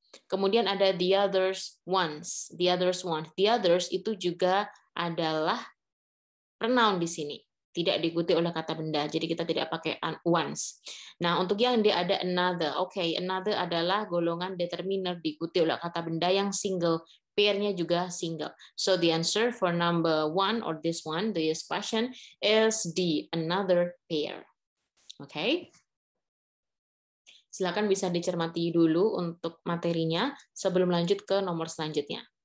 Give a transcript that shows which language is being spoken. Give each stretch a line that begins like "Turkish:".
Indonesian: Kemudian ada
English: the others ones, the others one.
Indonesian: The others itu juga adalah pronoun di sini, tidak diikuti oleh kata benda, jadi kita tidak pakai ones. Nah, untuk yang dia ada another, another adalah golongan determiner diikuti oleh kata benda yang single, pair-nya juga single.
English: So the answer for number 1 or this question is the another pair. Okay?
Indonesian: Silakan bisa dicermati dulu untuk materinya sebelum lanjut ke nomor selanjutnya.